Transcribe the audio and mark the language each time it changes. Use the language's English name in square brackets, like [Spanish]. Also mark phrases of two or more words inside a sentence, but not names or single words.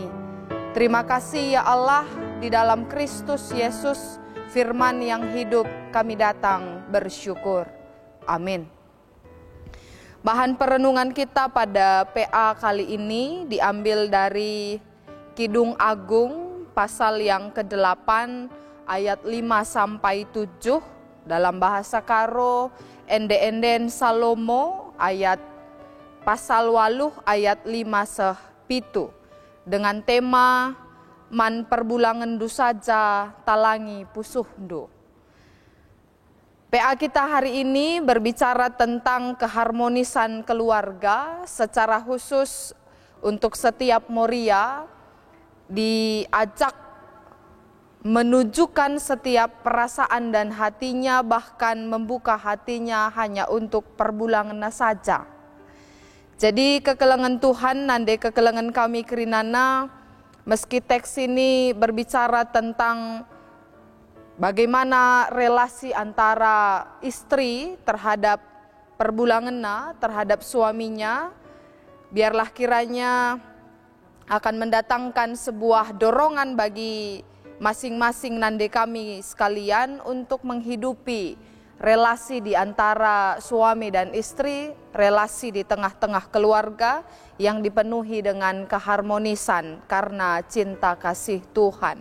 [Indonesian] Terima kasih ya Allah, di dalam Kristus Yesus, firman yang hidup kami datang bersyukur. Amin. Bahan perenungan kita pada PA kali ini diambil dari Kidung Agung pasal yang ke-8 ayat 5-7 dalam bahasa Karo ende-enden Salomo ayat pasal 8 ayat 5-7 dengan tema [Batak Karo] man perbulangan du saja talangi pusuhdo. [Indonesian] PA kita hari ini berbicara tentang keharmonisan keluarga, secara khusus untuk setiap Moria diajak menunjukkan setiap perasaan dan hatinya, bahkan membuka hatinya hanya untuk perbulangan saja. [Batak Karo] Jadi kekelengan Tuhan nande kekelengan kami kerinana, [Indonesian] meski teks ini berbicara tentang bagaimana relasi antara istri terhadap perbulangannya, terhadap suaminya, biarlah kiranya akan mendatangkan sebuah dorongan bagi masing-masing nande kami sekalian untuk menghidupi relasi di antara suami dan istri, relasi di tengah-tengah keluarga yang dipenuhi dengan keharmonisan karena cinta kasih Tuhan.